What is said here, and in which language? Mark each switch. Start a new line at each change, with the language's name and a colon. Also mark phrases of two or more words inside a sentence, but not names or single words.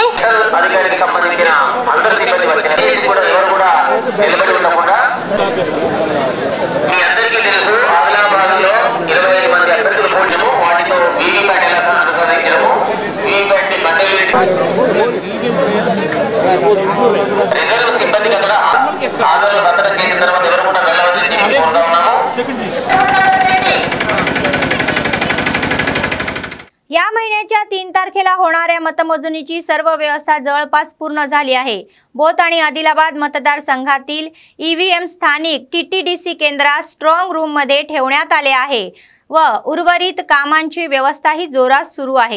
Telugu: అధికారికి సంబంధించిన అందరి సిబ్బంది వచ్చిన కూడా ఎవరు కూడా నిలబడి ఉండకుండా మీ అందరికీ తెలుసు ఆదిలాబాద్లో 25 మంది అభ్యర్థులు పోవడము, వాటితో వీవీప్యాట్ ఎలా అనుసరించడము, వీవీప్యాట్ రిజర్వ్ సిబ్బందికి అక్కడ ఆధారాలు సంతకం చేసిన తర్వాత ఎవరు కూడా వెళ్ళవద్దని చెప్పి కోరుతా ఉన్నాము।
Marathi: या महिन्याच्या 3 तारखेला होणाऱ्या मतमोजणीची सर्व व्यवस्था जवळपास पूर्ण झाली आहे। बोथ आणि आदिलाबाद मतदारसंघातील ईव्हीएम स्थानिक टीटीडीसी केंद्रात स्ट्रॉंग रूम मध्ये ठेवण्यात आले आहे व उर्वरित कामांची व्यवस्थाही जोरात सुरू आहे।